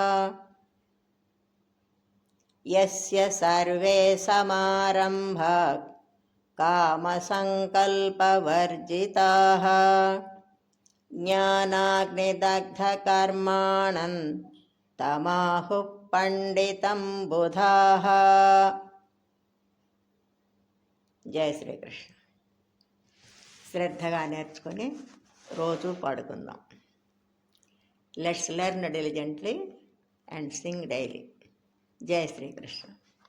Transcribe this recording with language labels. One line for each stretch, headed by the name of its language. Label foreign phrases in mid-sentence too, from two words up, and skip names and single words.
Sanskrit: यस्य सर्वे समारम्भाक् कामसङ्कल्पवर्जिताः ज्ञानाग्निदग्धकर्माणन् तमाहुः पंडितं बुधाः.
Telugu: జయ శ్రీకృష్ణ. శ్రద్ధగా నేర్చుకొని రోజు పాడుకుందాం.
English: Let's learn diligently and sing daily.
Telugu: జయ శ్రీకృష్ణ.